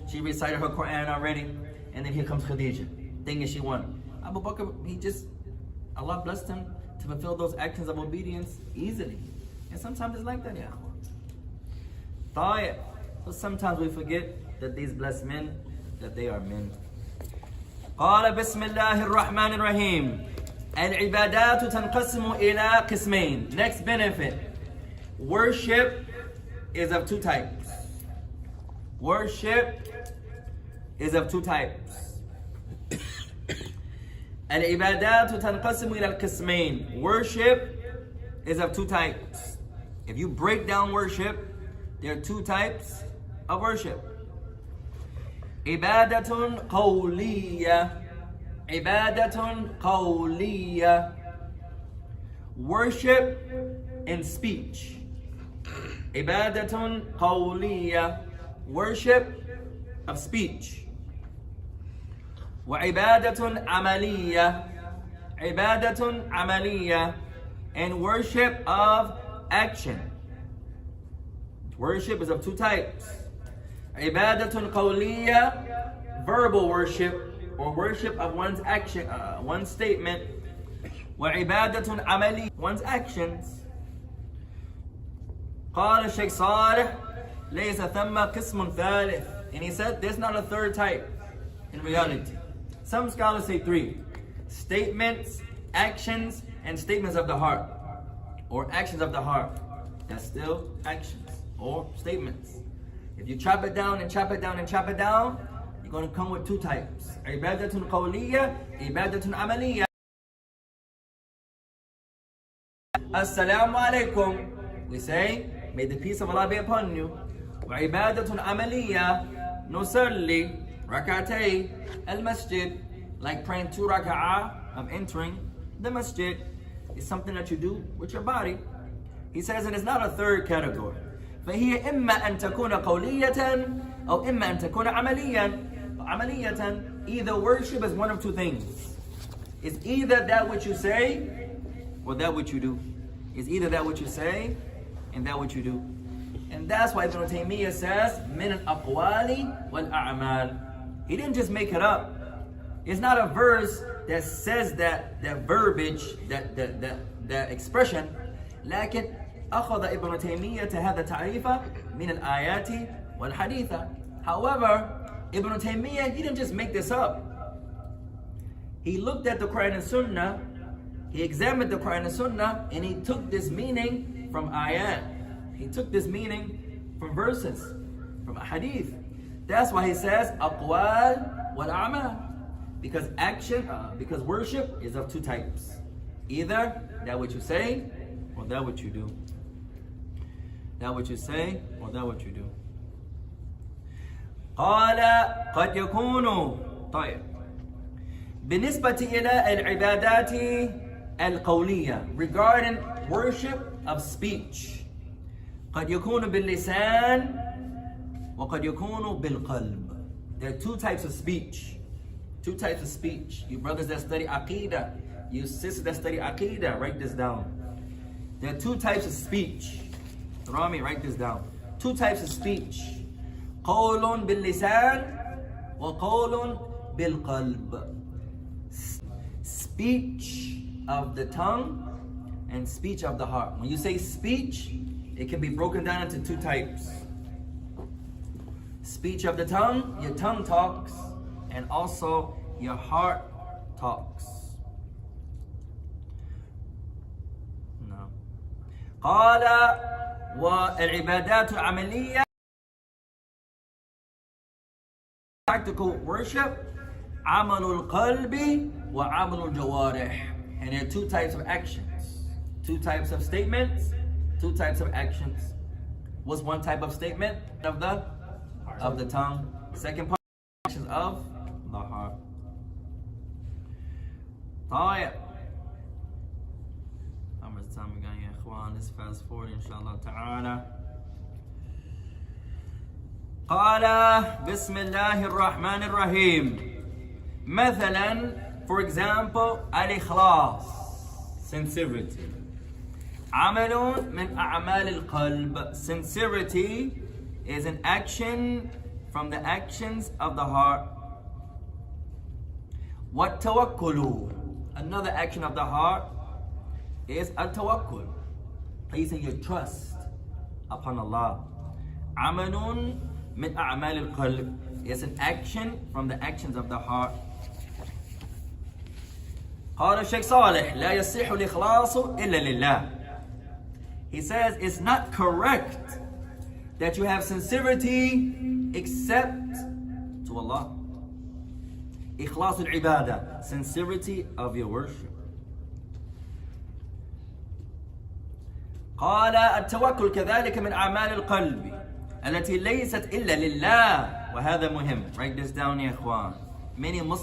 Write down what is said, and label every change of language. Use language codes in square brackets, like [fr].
[en] She recited her Quran already. And then here comes Khadija, thinking she won. Abu Bakr, Allah blessed him to fulfill those actions of obedience easily. And sometimes it's like that, ya akhwan. So sometimes we forget that these blessed men, that they are men. [ar] قال بسم الله الرحمن الرحيم العبادات تنقسم إلى قسمين. [en] Next benefit. Worship is of two types. Worship is of two types. [ar] العبادات تنقسم إلى القسمين. [en] Worship is of two types. If you break down worship, there are two types of worship. [ar] عبادة قولية. عبادة قولية. [en] Worship in speech. [ar] عبادة قولية. [en] Worship of speech. [ar] وعبادة عملية. عبادة عملية. [en] And worship of action. Worship is of two types. [ar] عبادة قولية, [en] verbal worship, or worship of one's action, one's statement. [ar] وعبادة عملية, [en] one's actions. [ar] قال الشيخ صالح ليس ثم قسم ثالث. [en] And he said there's not a third type in reality. Some scholars say three: statements, actions, and statements of the heart, or actions of the heart. That's still actions or statements. If you chop it down and chop it down and chop it down, you're going to come with two types: [ar] ibadatun qawliya, ibadatun amaliya. [en] As-Salaam alaykum. We say, may the peace of Allah be upon you. [ar] Wa ibadatun amaliya, nusalli rak'atay al-masjid, [en] like praying 2 rak'ah of entering the masjid, is something that you do with your body. He says, and it's not a third category. [ar] فهي إما أن تكون قولية أو إما أن تكون عملية. [en] Either worship is one of two things. It's either that which you say or that which you do. It's either that which you say and that which you do. And that's why Ibn Taymiyyah says [ar] من الأقوال والأعمال. [en] He didn't just make it up. It's not a verse that says that verbiage, that expression. [ar] لكن أخذ ابن تيمية هذا تعريفه من الآيات والحديث. [en] However, Ibn Taymiyyah, he didn't just make this up. He looked at the Quran and Sunnah, he examined the Quran and Sunnah, and he took this meaning from ayat. He took this meaning from verses, from a hadith. That's why he says [ar] aqwal wal a'mal. [en] Because because worship is of two types. Either that which you say or that which you do. That which you say or that which you do. [ar] قال قد يكون طيب بالنسبة إلى العبادات القولية, [en] regarding worship of speech, [ar] قد يكون باللسان وقد يكون بالقلب. [en] There are two types of speech. Two types of speech. You brothers that study Aqidah, you sisters that study Aqidah, write this down. There are two types of speech. Rami, write this down. Two types of speech. [ar] قول باللسان وقول بالقلب. [en] Speech of the tongue and speech of the heart. When you say speech, it can be broken down into two types. Speech of the tongue, your tongue talks, and also your heart talks. No. [ar] قال والعبادات العملية, [en] practical worship, [ar] عمل القلب وعمل الجوارح. [en] And there are two types of actions, two types of statements, two types of actions. What's one type of statement? Of the tongue. Second part, actions of the heart. [ar] طيب. [en] How much time we got here, ikhwan? Let's fast forward, inshallah ta'ala. [ar] قال بسم الله الرحمن الرحيم. مثلا, [en] for example, al-ikhlas, sincerity. [ar] عمل من أعمال القلب. [en] Sincerity is an action from the actions of the heart. [ar] والتوكل, [en] another action of the heart, is al-tawakkul, placing your trust upon Allah. [ar] عمل من أعمال القلب [en] is an action from the actions of the heart. [ar] قال الشيخ صالح لا يصح الإخلاص إلا لله. [en] He says it's not correct that you have sincerity except to Allah. [ar] إخلاص العبادة, [en] sincerity of your worship. [ar] قال التوكل كذلك من أعمال القلب التي ليست إلا لله. وهذا مهم. [en] Write this down [ar] يا إخوان. [en] Many Muslims